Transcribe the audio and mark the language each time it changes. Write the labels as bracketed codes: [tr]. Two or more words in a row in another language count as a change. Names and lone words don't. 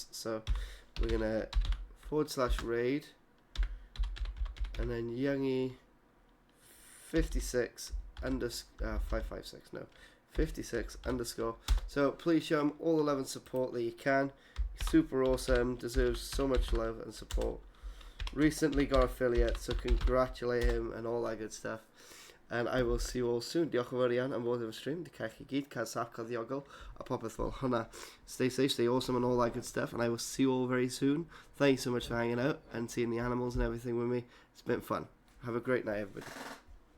[en] So we're gonna /raid, and then Youngie 56 556 no 56 _. So please show him all the love and support that you can. He's super awesome, deserves so much love and support. Recently got affiliate, so congratulate him and all that good stuff. And I will see you all soon. [cy] Diolch yn fawr iawn am fod yn stream. Di cael chi gyd, cael saff, cael ddiogel, a popeth fel hwnna. [en] Stay safe, stay awesome and all that good stuff. And I will see you all very soon. Thank you so much for hanging out and seeing the animals and everything with me. It's been fun. Have a great night, everybody.